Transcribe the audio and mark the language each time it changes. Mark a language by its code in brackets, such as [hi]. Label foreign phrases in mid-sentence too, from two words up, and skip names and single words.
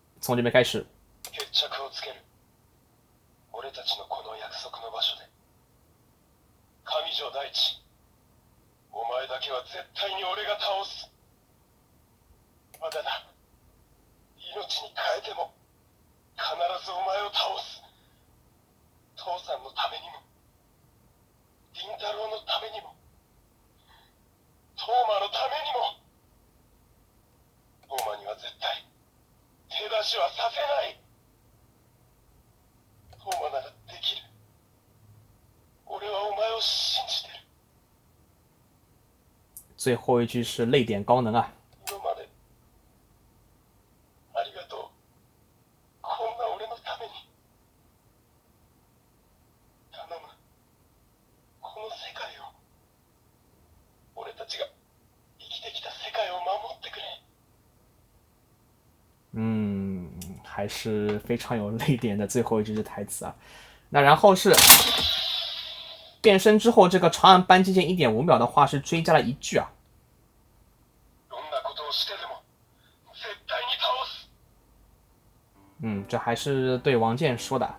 [zh] 从这边开始。 [ja] 決着をつける。俺たちのこの約束の場所で。上条大地、お前だけは絶対に俺が倒す。まだだ。命に変えても必ずお前を倒す。父さんのためにも、凛太郎のためにも、トーマのためにも。トーマには絶対手出しはさせない。トーマならできる。俺はお前を信じてる。 [zh] 最后一句是泪点高能啊！ [ja] 今までありがとう。こんな俺のために。頼む。この世界を、俺たちが生きてきた世界を守ってくれ。 [zh] 还是非常有泪点的最后一句是台词啊。那然后是变身之后，这个长按扳机键 1.5 秒的话是追加了一句啊。这还是对王健说的。